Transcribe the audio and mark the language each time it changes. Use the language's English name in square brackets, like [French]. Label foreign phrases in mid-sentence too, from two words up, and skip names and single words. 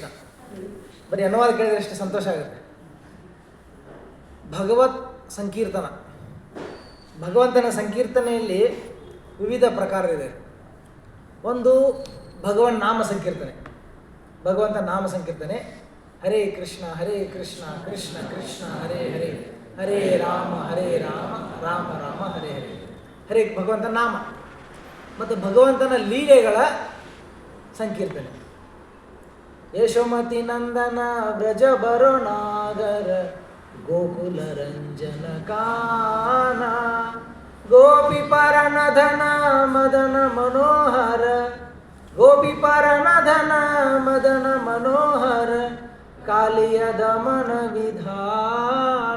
[Kannada] ಬರೀ ಅನುವಾದ ಕೇಳಿದ್ರೆ ಎಷ್ಟು ಸಂತೋಷ ಆಗುತ್ತೆ. ಭಗವತ್ ಸಂಕೀರ್ತನ, ಭಗವಂತನ ಸಂಕೀರ್ತನೆಯಲ್ಲಿ ವಿವಿಧ ಪ್ರಕಾರವಿದೆ. ಒಂದು ಭಗವನ್ ನಾಮ ಸಂಕೀರ್ತನೆ, ಭಗವಂತ ನಾಮ ಸಂಕೀರ್ತನೆ. [Sanskrit] ಹರೇ ಕೃಷ್ಣ ಕೃಷ್ಣ ಕೃಷ್ಣ ಹರೇ ಹರೇ, ಹರೇ ರಾಮ ರಾಮ ರಾಮ ಹರೇ ಹರೇ. [Kannada] ಹರೇ ಭಗವಂತನ ನಾಮ. ಮತ್ತು ಭಗವಂತನ ಲೀಲೆಗಳ ಸಂಕೀರ್ತನೆ. [Hindi] यशोमति नंदन व्रज बरुणागर गोकुल रंजन कान, गोपी परनधन मदन मनोहर, गोपी परनधन मदन मनोहर, कालिय दमन विधान.